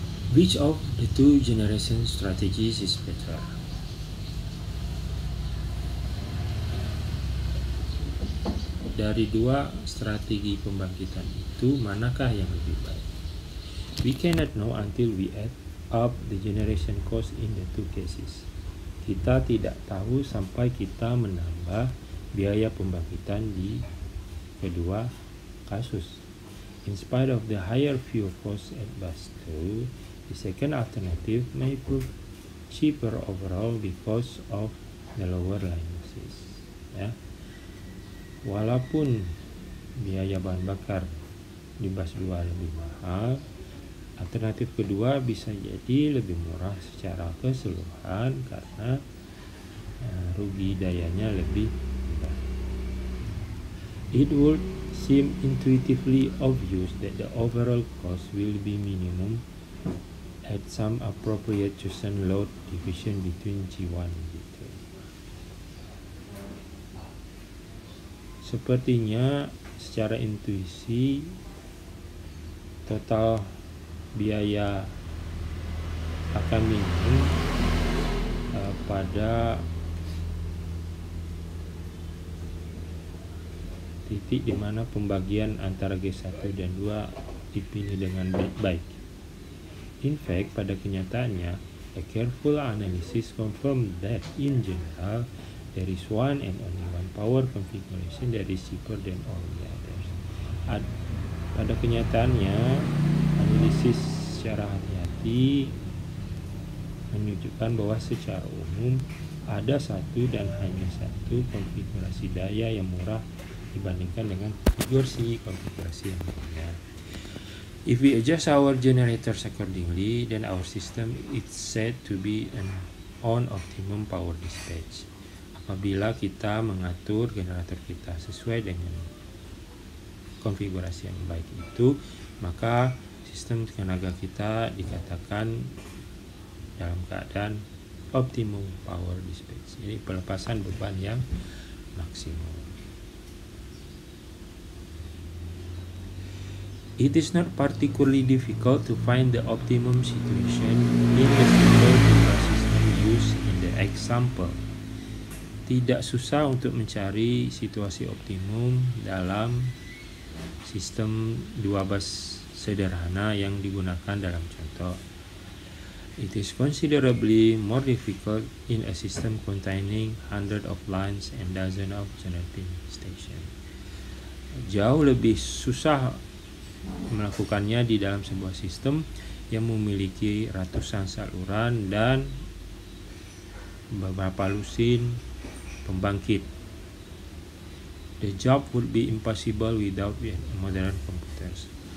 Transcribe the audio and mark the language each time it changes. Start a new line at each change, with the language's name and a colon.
English: Which of the two generation strategies is better?
Indonesian: Dari dua strategi pembangkitan itu, manakah yang lebih baik?
English: We cannot know until we add up the generation cost in the two cases.
Indonesian: Kita tidak tahu sampai kita menambah biaya pembangkitan di kedua kasus.
English: In spite of the higher fuel cost at bus 2, the second alternative may prove cheaper overall because of the lower line losses.
Indonesian: Ya. Walaupun biaya bahan bakar di bus 2 lebih mahal, alternatif kedua bisa jadi lebih murah secara keseluruhan karena rugi dayanya lebih rendah.
English: It would seem intuitively obvious that the overall cost will be minimum at some appropriate chosen load division between G1 and G2.
Indonesian: Sepertinya secara intuisi total biaya akan minimum pada titik di mana pembagian antara G1 dan 2 dipilih dengan baik.
English: In fact,
Indonesian: pada kenyataannya,
English: a careful analysis confirmed that in general there is one and only one power configuration that is cheaper than all the others.
Indonesian: Pada kenyataannya, analisis secara hati-hati menunjukkan bahwa secara umum ada satu dan hanya satu konfigurasi daya yang murah dibandingkan dengan konfigurasi yang lainnya.
English: If we adjust our generators accordingly, then our system is said to be on optimum power dispatch.
Indonesian: Apabila kita mengatur generator kita sesuai dengan konfigurasi yang baik itu, maka sistem tenaga kita dikatakan dalam keadaan optimum power dispatch. Jadi pelepasan beban yang maksimum.
English: It is not particularly difficult to find the optimum situation in the simple data system used in the example.
Indonesian: Tidak susah untuk mencari situasi optimum dalam sistem 2 bus sederhana yang digunakan dalam contoh.
English: It is considerably more difficult in a system containing hundreds of lines and dozens of generating stations.
Indonesian: Jauh lebih susah melakukannya di dalam sebuah sistem yang memiliki ratusan saluran dan beberapa lusin pembangkit.
English: The job would be impossible without modern computers.